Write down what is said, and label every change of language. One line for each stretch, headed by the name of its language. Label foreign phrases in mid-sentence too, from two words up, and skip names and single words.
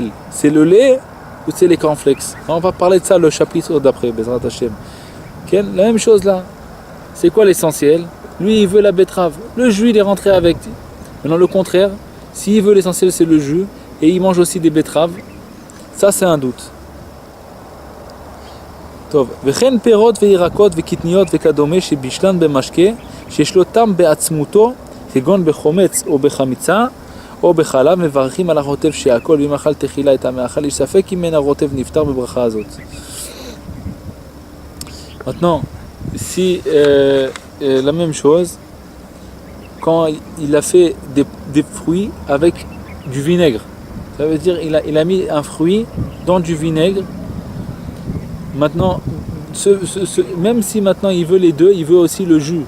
French: C'est le lait ou c'est les cornflakes? On va parler de ça le chapitre d'après,
Hebrew: בעזרת השם.
French: La même chose là. C'est quoi l'essentiel? Lui, il veut la betterave. Le jus, il est rentré avec. Maintenant, le contraire, s'il veut l'essentiel, c'est le jus. Et il mange aussi des betteraves, ça c'est un doute.
Hebrew: וכן פירות וירקות וקטניות וכדומה שבשלן במשקה שיש לו טעם בעצמותו כגון בחומץ או בחמיצה או בחלב מברכים על הרוטב שהכל ואם אכל תחילה את המאכל יש ספק אם מן הרוטב נפטר בברכה הזאת.
French: Maintenant, si la même chose, quand il a fait des fruits avec du vinaigre, ça veut dire il a mis un fruit dans du vinaigre. Maintenant, même si maintenant il veut les deux, il veut aussi le jus.